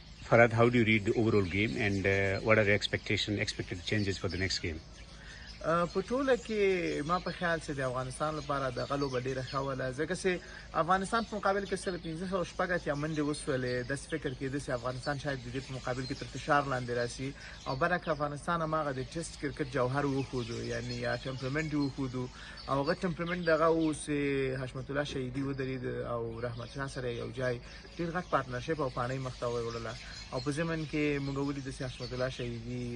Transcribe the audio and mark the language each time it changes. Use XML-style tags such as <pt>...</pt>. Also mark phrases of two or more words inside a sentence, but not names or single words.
<en>Farhad, how do you read the overall game, and what are the expected changes for the next game?</en> <ps>په ټوله کې ما په خیال چې د افغانستان لپاره د غلو به ډیره ښه وله ځکه چې افغانستان په مقابل کې سره 1500 اتیا منډې وسولې داسې فکر کېده چې افغانستان شاید د دې په مقابل کې تر فشار لاندې راشي او برعکس افغانستان هماغه د</ps> <en>Test cricket</en> <ps>جوهر وښودو یعنی یا ټمپرمنټ وښودو او هغه ټمپرمنټ دغه اوس حشمت الله شهیدي ودرېد او رحمت شاه سره یو ځای ډېر غټ پارتنرشپ او پانۍ مخ ته وړله او په ضمن کې موږ ولیدل چې حشمت الله شهیدي</ps>